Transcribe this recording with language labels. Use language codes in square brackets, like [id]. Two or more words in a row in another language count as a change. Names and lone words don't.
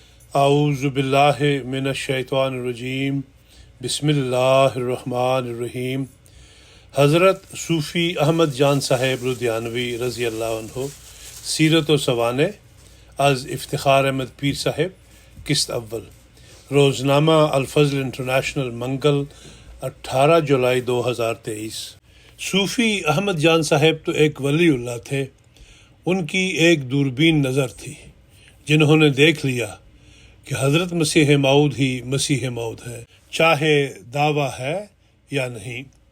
[ar] اعوذ باللہ من الشیطان الرجیم بسم اللہ الرحمن الرحیم۔ [ur] حضرت صوفی احمد جان صاحب لدھیانوی رضی اللہ عنہ سیرت و سوانح از افتخار احمد پیر صاحب قسط اول، روزنامہ الفضل انٹرنیشنل، منگل 18 جولائی 2023۔ صوفی احمد جان صاحب تو ایک ولی اللہ تھے۔ ان کی ایک دوربین نظر تھی، جنہوں نے دیکھ لیا کہ حضرت مسیح موعود ہی مسیح موعود ہے، چاہے دعویٰ ہے یا نہیں۔